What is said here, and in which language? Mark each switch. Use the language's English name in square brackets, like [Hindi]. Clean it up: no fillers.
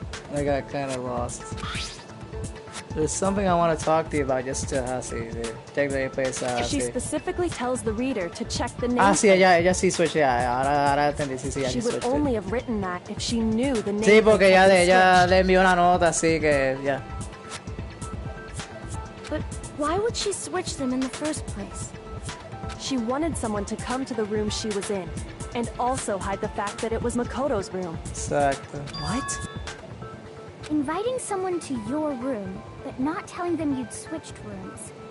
[English] what? I got kind of lost. There's something I want to talk to you about just to check the place. She specifically tells the reader to check the name. [Spanish] Ah, sí, ella sí switch, ya. Ahora entendí, sí, ella [English] She [Spanish] sí [English] would switch. only have written that if she knew the name. [Spanish] Sí, porque ella le envió una nota, así que ya. [English] But why would she switch them in the first place? She wanted someone to come to the room she was in, and also hide the fact that it was Makoto's room. [Spanish] Exacto. [English] What? Inviting someone to your room, but not telling them you'd switched rooms.